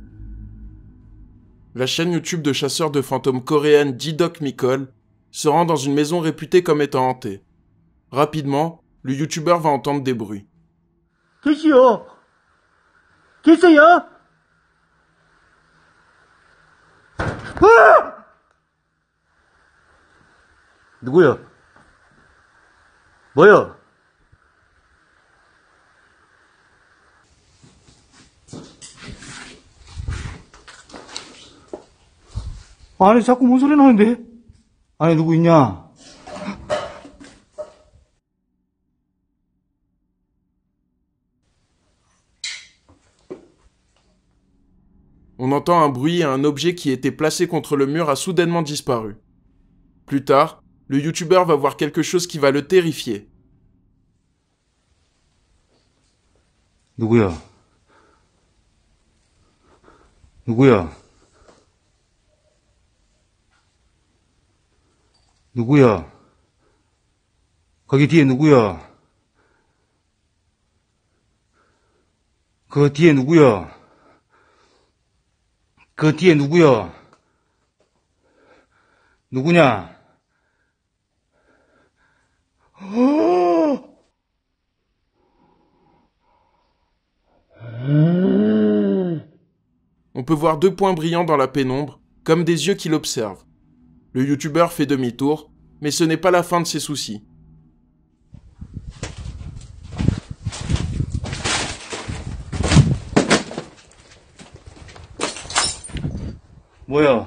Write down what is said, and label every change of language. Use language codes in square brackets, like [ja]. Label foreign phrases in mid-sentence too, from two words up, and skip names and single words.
[fr] La chaîne YouTube de chasseurs de fantômes coréenne D-Doc Mikol se rend dans une maison réputée comme étant hantée. Rapidement, le youtubeur va entendre des bruits. [ko] 계시요. 계세요? 누구야? 뭐야? 아니 자꾸 뭔 소리 나는데? 아니 누구 있냐? [fr] On entend un bruit et un objet qui était placé contre le mur a soudainement disparu. Plus tard, le youtubeur va voir quelque chose qui va le terrifier. [ko] 누구야? 누구야? 누구야? 거기 뒤에 누구야? 그 뒤에 누구야? 그 뒤에 누구야? 누구냐? [fr] On peut voir deux points brillants dans la pénombre, comme des yeux qui l'observent. Le youtubeur fait demi-tour, mais ce n'est pas la fin de ses soucis. [ko] 뭐야?